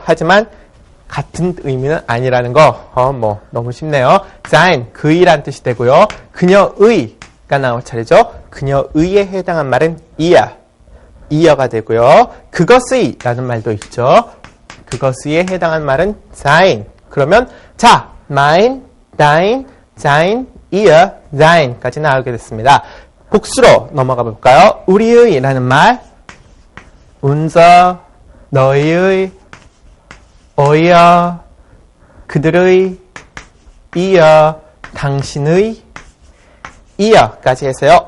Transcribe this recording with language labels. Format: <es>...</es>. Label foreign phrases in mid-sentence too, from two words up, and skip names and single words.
<ko>하지만 같은 의미는 아니라는 거 너무 쉽네요. sein, 그이라는 뜻이 되고요. 그녀의가 나올 차례죠. 그녀의에 해당한 말은 이어가 되고요. 그것의 라는 말도 있죠. 그것의에 해당한 말은 sein. 그러면 자,</ko> <de>mein, dein, sein, ihr,</de> <ko>sein까지 나오게 됐습니다. 복수로 넘어가 볼까요? 우리의 라는 말 unser, 너희의, euer, 그들의, ihr, 당신의, 이어까지 해서요.</ko>